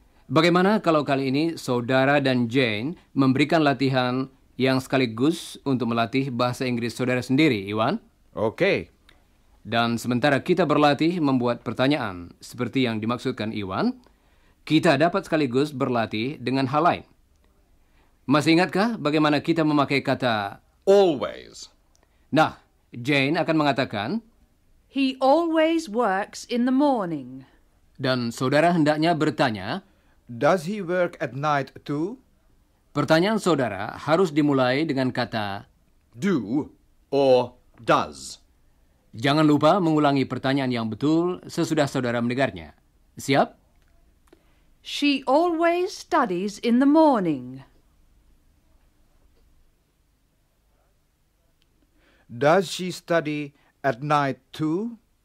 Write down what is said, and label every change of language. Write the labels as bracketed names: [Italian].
[Indonesian] Bagaimana kalau kali ini saudara dan Jane memberikan latihan yang sekaligus untuk melatih bahasa Inggris saudara sendiri, Iwan? Oke. Dan sementara kita berlatih membuat pertanyaan seperti yang dimaksudkan Iwan, kita dapat sekaligus berlatih dengan hal lain. Masih ingatkah bagaimana kita memakai kata [English] Always. [Indonesian] Nah, Jane akan mengatakan, [English] He always works in the morning. [Indonesian] dan saudara hendaknya bertanya, [English] Does he work at night too? [Indonesian] pertanyaan saudara harus dimulai dengan kata, [English] Do or does. [Indonesian] jangan lupa mengulangi pertanyaan yang betul sesudah saudara mendengarnya. Siap? [English] She always studies in the morning. Does she study at night too?